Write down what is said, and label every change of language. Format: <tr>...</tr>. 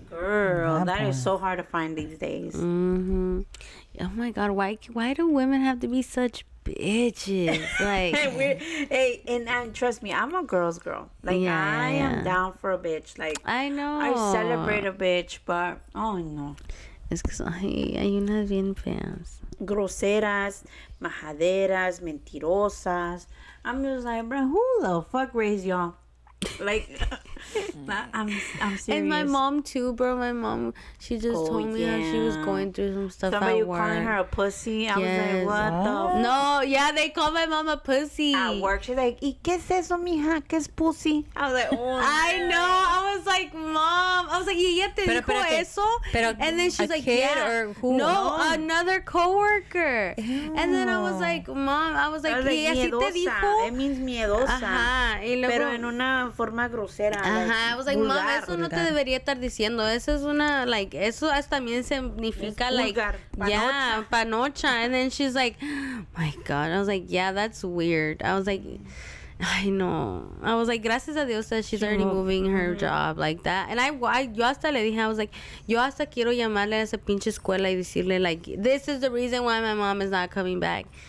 <en>Girl, that is so hard to find these days. Oh my god! Why do women have to be such bitches? Like, hey, and trust me, I'm a girl's girl. Like, I am down for a bitch. Like, I know I celebrate a bitch, but oh no,</en> <es>es que hay unas bien feas. Groseras, majaderas, mentirosas.</es> <en>I'm just like, bro, who the fuck raised y'all? Like, I'm serious. And my mom too, bro. My mom, she just told me how she was going through some stuff Somebody at work. calling her a pussy. I was like, what the? No, yeah, they call my mom a pussy. At work, she's like,</en> <es>¿y qué es eso, mija? ¿Qué es</es> <en>pussy? I was like, oh. I know. I was like, mom. I was like,</en> <es>¿y ella te dijo eso?</es> <en>And then she's like, kid yeah. or who? No, another coworker. Ew. And then I was like, mom. I was like,</en> <es>¿y ella sí te dijo?</es> <en>It means miedosa.</en> <es>Ajá. Y luego, pero en una forma grosera. Ajá.</es> <en>Like, I was like, mom,</en> <es>eso no te debería estar diciendo. Eso es una, like, eso también significa, es</es> <en>like, vulgar,</en> <es>yeah, panocha.</es> <en>And then she's like, my God. I was like, yeah, that's weird. I was like, I know. I was like,</en> <es>gracias a Dios</es> <en>that she's already moving her job like that. And</en> <es>yo hasta le dije,</es> <en>I was like,</en> <es>yo hasta quiero llamarle a esa pinche escuela y decirle,</es> <en>like, this is the reason why my mom is not coming back.</en>